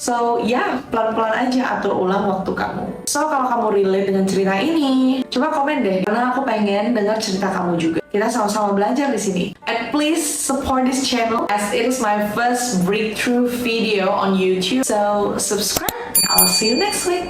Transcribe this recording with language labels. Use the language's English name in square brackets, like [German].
[Indonesian] So pelan-pelan aja atur ulang waktu kamu. So kalau kamu relate dengan cerita ini, coba komen deh karena aku pengen dengar cerita kamu juga. Kita sama-sama belajar di sini. [English] And please support this channel as it is my first breakthrough video on YouTube. So subscribe. I'll see you next week.